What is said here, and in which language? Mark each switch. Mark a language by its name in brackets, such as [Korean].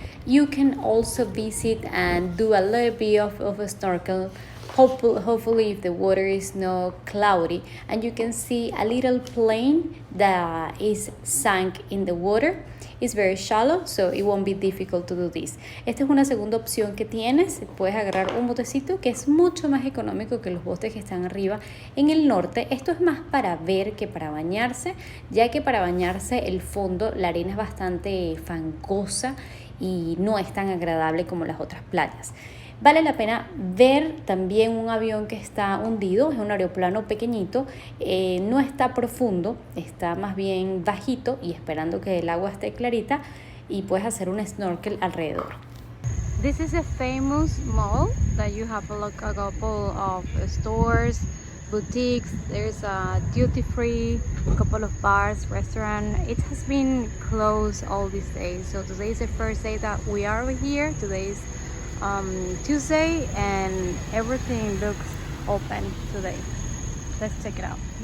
[English] You can also visit and do a little bit of a snorkel. Hopefully if the water is not cloudy, and you can see a little plane that is sunk in the water. It's very shallow, so it won't be difficult to do this. [Spanish] Esta es una segunda opción que tienes. Puedes agarrar un botecito que es mucho más económico que los botes que están arriba en el norte. Esto es más para ver que para bañarse, ya que para bañarse el fondo, la arena es bastante fangosa y no es tan agradable como las otras playas. Vale la pena ver también un avión que está hundido, es un aeroplano pequeñito, no está profundo, está más bien bajito y esperando que el agua esté clarita y puedes hacer un snorkel alrededor. [English] This is a famous mall that you have a couple of stores, boutiques, there's a duty free, a couple of bars, restaurant. It has been closed all these days, so today is the first day that we are over here. Today is Tuesday and everything looks open today. Let's check it out.